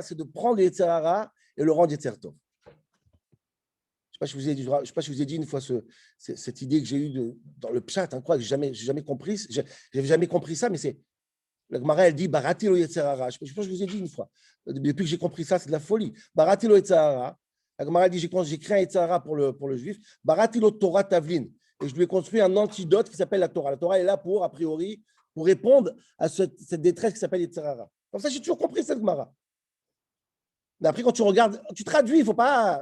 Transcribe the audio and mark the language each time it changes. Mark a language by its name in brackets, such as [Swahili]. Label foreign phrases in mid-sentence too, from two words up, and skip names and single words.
[French] C'est de prendre le Yetzirara et le rendre [Hebrew] יצר טוב. [French] Je ne sais pas si je vous ai dit une fois cette idée que j'ai eue dans le pshat, hein, que je n'ai jamais compris. Je n'avais jamais compris ça, mais c'est. La Gemara, elle dit [Hebrew] בראתי לו יצר הרע. [French] Je pense que je vous ai dit une fois. Depuis que j'ai compris ça, c'est de la folie. [Hebrew] בראתי לו יצר הרע. [French] La Gemara dit j'ai créé un Yetzirara pour le juif. [Hebrew] בראתי לו תורה תבלין. [French] Et je lui ai construit un antidote qui s'appelle la Torah. La Torah est là a priori, pour répondre à cette détresse qui s'appelle Yetzirara. Comme ça, j'ai toujours compris cette Gemara. Mais après, quand tu regardes, tu traduis, il ne faut pas.